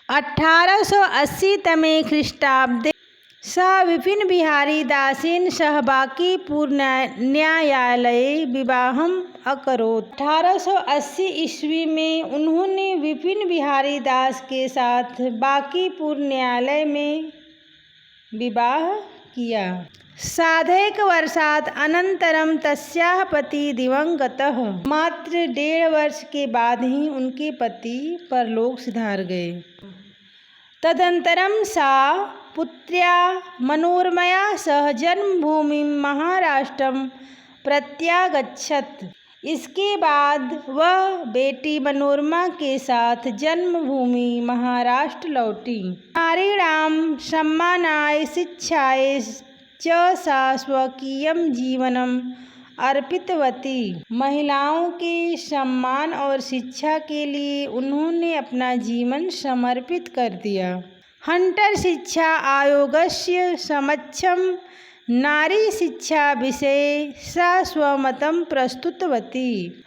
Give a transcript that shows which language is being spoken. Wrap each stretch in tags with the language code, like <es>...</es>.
<sa>1880 तमे ख्रीष्टाब्दे सः विपिन बिहारी दासेन सह बांकीपुर न्यायालये विवाहम् अकरोत्।</sa> <hi>1880 ईस्वी में उन्होंने विपिन बिहारी दास के साथ बांकीपुर न्यायालय में विवाह किया।</hi> <sa>साधैक वर्षात् अनंतरम तस्याः पति दिवंगतः।</sa> <hi>मात्र 1.5 वर्ष के बाद ही उनके पति परलोक सिधार गए।</hi> <sa>तदंतरम सा पुत्र्या मनोरमया सह जन्मभूमि महाराष्ट्रम प्रत्यागच्छत।</sa> <hi>इसके बाद वह बेटी मनोरमा के साथ जन्मभूमि महाराष्ट्र लौटी।</hi> <sa>नारीणां सम्मानाय शिक्षायै च सा स्वकीयं जीवनम् अर्पितवती।</sa> <hi>महिलाओं के सम्मान और शिक्षा के लिए उन्होंने अपना जीवन समर्पित कर दिया।</hi> <sa>हंटर शिक्षा आयोगस्य समक्षम नारी शिक्षा विषये सा स्वमतं प्रस्तुतवती।</sa>